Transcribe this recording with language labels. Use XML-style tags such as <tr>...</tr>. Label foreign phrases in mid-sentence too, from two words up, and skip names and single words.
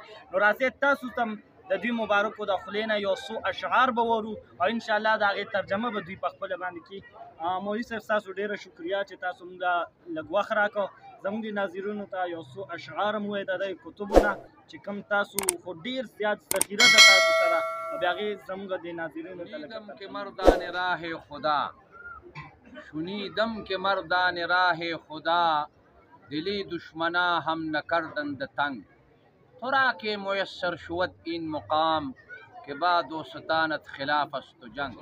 <ps>نو راځئ تاسو ته د دوی مبارکو د خولې نه یو څو اشعار به وورو او انشاءالله د هغې ترجمه به دوی په خپله باندې کړي. مولوي صاحب ستاسو ډېره شکریه چې تاسو موږ لږ وخت راکړو، زموږ د ناظرینو ته یو څو اشعار هم ووایي د دې کتبو نه چې کوم تاسو خو ډېر زیات ذخیره ده تاسو سره، او بیا هغې زموږ د ناظرینو ته</ps> <fa>شنیدم که مردان راه خدا، شنیدم که مردان راه خدا، دلی دشمنا هم نکردند تنگ. تو را که میسر شود این مقام، که با دوستانت خلاف است و جنگ.</fa>